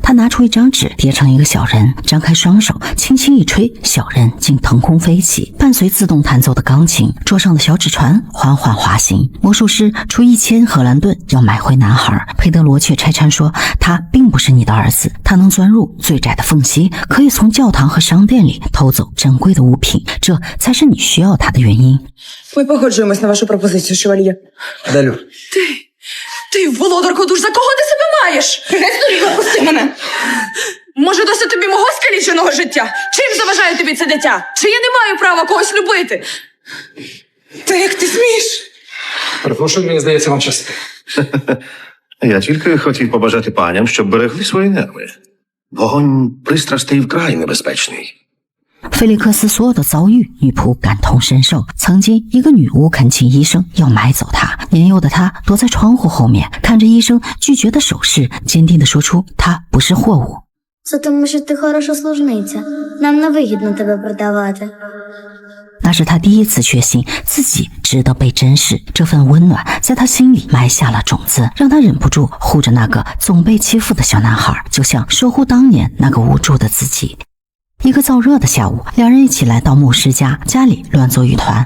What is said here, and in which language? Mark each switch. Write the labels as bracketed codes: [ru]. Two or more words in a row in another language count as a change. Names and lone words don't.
[zh] 他拿出一张纸，叠成一个小人，张开双手，轻轻一吹，小人竟腾空飞起，伴随自动弹奏的钢琴，桌上的小纸船缓缓滑行。魔术师出1000荷兰盾要买回男孩，佩德罗却拆穿说他并不是你的儿子，他能钻入最窄的缝隙，可以从教堂和商店里偷走珍贵的物品，这才是你需要他的原因。 [uk] Ми погоджуємось на вашу пропозицію, шевальє. Далю. Ти, володарко душ, за кого ти себе маєш? Геть доріга, пусти мене! Може, досить тобі мого скаліченого життя? Чим заважає тобі це дитя? Чи я не маю права когось любити? Та як ти смієш? Перепрошую, мені здається, вам час. Я тільки хотів побажати паням, щоб берегли свої нерви. Вогонь пристрастей вкрай небезпечний. [zh] 菲利克斯所有的遭遇，女仆感同身受。曾经，一个女巫恳请医生要买走她，年幼的她躲在窗户后面，看着医生拒绝的手势，坚定地说出她不是货物。 [uk] Це тому, що ти хороша служниця. Нам не вигідно тебе продавати. [zh] 那是他第一次确信自己值得被珍视，这份温暖在他心里埋下了种子，让他忍不住护着那个总被欺负的小男孩，就像守护当年那个无助的自己。一个燥热的下午，两人一起来到牧师家，家里乱作一团。